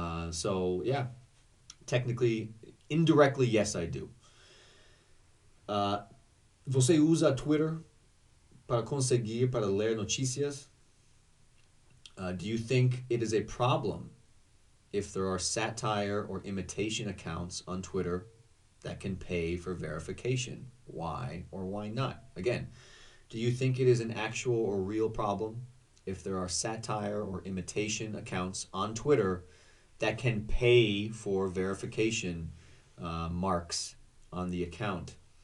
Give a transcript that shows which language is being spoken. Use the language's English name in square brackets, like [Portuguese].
[English] So yeah, technically, indirectly, yes, I do. [Portuguese] Você usa Twitter para ler notícias? [English] Do you think it is a problem if there are satire or imitation accounts on Twitter that can pay for verification? Why or why not? Again, do you think it is an actual or real problem if there are satire or imitation accounts on Twitter that can pay for verification marks on the account?